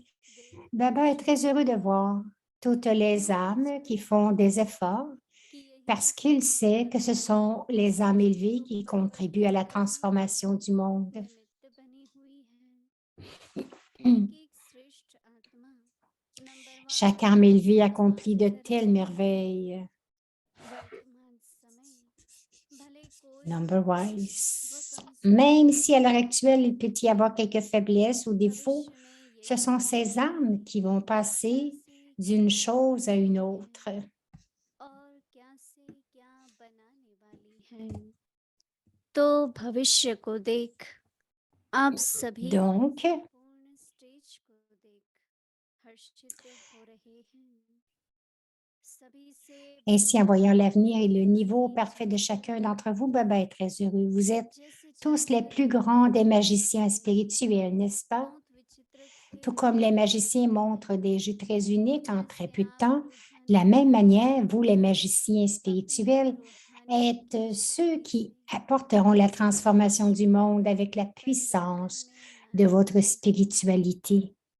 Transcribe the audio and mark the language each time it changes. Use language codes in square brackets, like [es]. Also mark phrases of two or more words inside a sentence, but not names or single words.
[fr] Baba est très heureux de voir toutes les âmes qui font des efforts parce qu'il sait que ce sont les âmes élevées qui contribuent à la transformation du monde. Chaque âme élevée accomplit de telles merveilles. Number-wise. Même si à l'heure actuelle, il peut y avoir quelques faiblesses ou défauts, ce sont ces âmes qui vont passer d'une chose à une autre. [hi] तो भविष्य को देख आप सभी [fr] Donc, [hi] पूर्ण स्टेज को देख हर्षित हो रहे हैं सभी से [fr] ainsi, en voyant l'avenir et le niveau parfait de chacun d'entre vous, Baba est très heureux. Vous êtes tous les plus grands des magiciens spirituels, n'est-ce pas? Tout comme les magiciens montrent des jeux très uniques en très peu de temps, de la même manière, vous, les magiciens spirituels, êtes ceux qui apporteront la transformation du monde avec la puissance de votre spiritualité.